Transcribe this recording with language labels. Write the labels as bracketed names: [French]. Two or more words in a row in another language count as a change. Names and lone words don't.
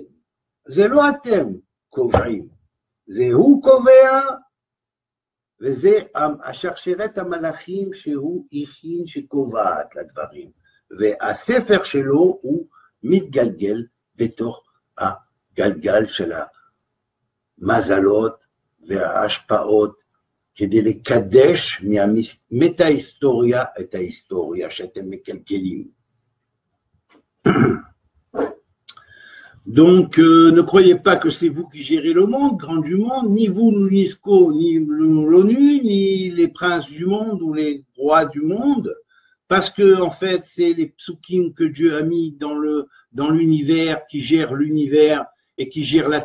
[Hebrew] זה לא אתם קובעים, זה הוא קובע, וזה השרשרת המלאכים שהוא הכין שקובעת לדברים, והספר שלו הוא מתגלגל בתוך הגלגל של המזלות וההשפעות, כדי לקדש מהמטה-היסטוריה את ההיסטוריה שאתם מקלקלים. [French] Donc, ne croyez pas que c'est vous qui gérez le monde, grand du monde, ni vous, l'UNESCO, ni l'ONU, ni les princes du monde ou les rois du monde, parce que, en fait, c'est les psukim que Dieu a mis dans l'univers, qui gèrent l'univers, et qui gèrent la